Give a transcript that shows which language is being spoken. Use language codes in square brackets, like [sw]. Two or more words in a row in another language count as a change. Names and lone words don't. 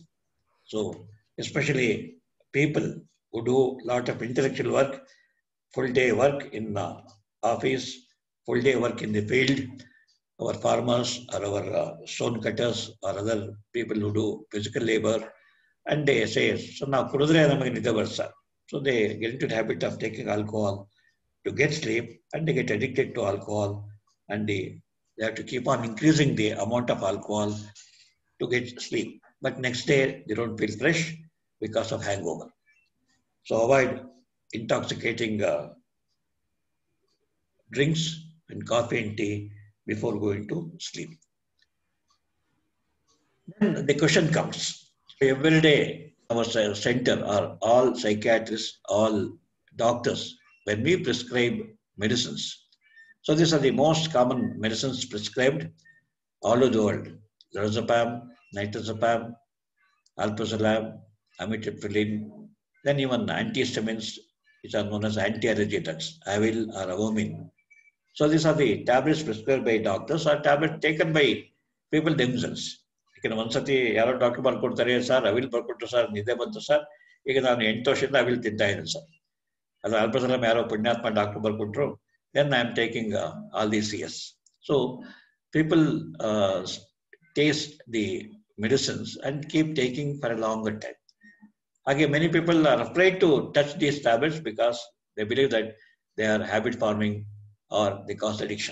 [en] So especially people who do a lot of intellectual work, full day work in office, full day work in the field, our farmers or our stone cutters or other people who do physical labor, and they say, so now [kn] ಕುಡುದ್ರೆ ನಮಗೆ ನಿದ್ದೆ ಬರ್ಸ. [en] So they get into the habit of taking alcohol to get sleep, and they get addicted to alcohol, and they have to keep on increasing the amount of alcohol to get sleep. But next day they don't feel fresh because of hangover. So avoid intoxicating drinks and coffee and tea before going to sleep. Then the question comes, every day our center are all psychiatrists, all doctors, when we prescribe medicines. So these are the most common medicines prescribed all over the world. Lorazepam, nitrazepam, alprazolam, amitriptyline, then even antihistamines, which are known as anti-allergy drugs, Avil or Avomine. So these are the tablets prescribed by doctors or tablets taken by people themselves. [kn] ಈಗ ಒಂದ್ಸತಿ ಯಾರೋ ಡಾಕ್ಟರ್ ಬರ್ಕೊಡ್ತಾರೆ, ಸರ್ ಅವಿಲ್ ಬರ್ಕೊಟ್ರು ಸರ್, ನಿದ್ದೆ ಬಂತು ಸರ್, ಈಗ ನಾನು 8 ವರ್ಷದಿಂದ ಅವಿಲ್ ತಿಂತಾ ಇದ್ದೀನಿ ಸರ್. ಅದು ಅಲ್ಪಸಲಂ ಯಾರೋ ಪುಣ್ಯಾತ್ಮ ಡಾಕ್ಟರ್ ಬರ್ಕೊಟ್ರು, [en] then I am taking all these CS. So people taste the medicines and keep taking for a longer time. Again, many people are afraid to touch these tablets because they believe that they are habit forming or they cause addiction.